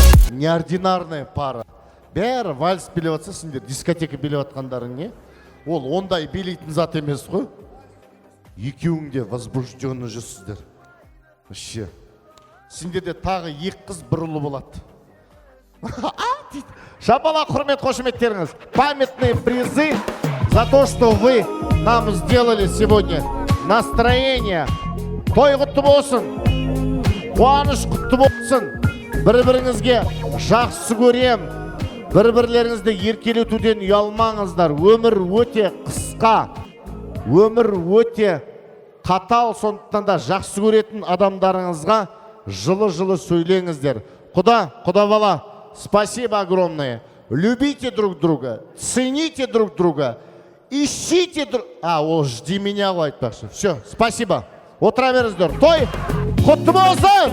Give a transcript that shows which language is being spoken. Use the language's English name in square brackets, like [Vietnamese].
[Russian] Неординарная пара. [Kazakh] Бәрі вальс билеп жатса, сендер дискотека билеп жатқандарың не? Ол ондай билейтін зат емес қой. Екеуің де возбужденный жүрсіздер. Вообще. Сендерде тағы 2 қыз, 1 ұлы болады. Шапалақ, құрмет, қошеметтеріңіз. [Russian] Памятные призы за то, что вы нам сделали сегодня. [Kazakh] Настроение. Той құтты болсын. Қуаныш құтты болсын. Бір-біріңізге жақсы көрем. Бір-бірлеріңізді еркелетуден ұялмаңыздар. Өмір өте қысқа. Өмір өте қатал, сондықтан да жақсы көретін адамдарыңызға жылы-жылы сөйлеңіздер. Құда бала, [Russian] спасибо огромное. Любите друг друга, цените друг друга, ищите друг... [Kazakh] Ол жди меня ғой айтпақшы. [Russian] Все, спасибо. [Kazakh] Отыра беріңіздер. Той құтты болсын!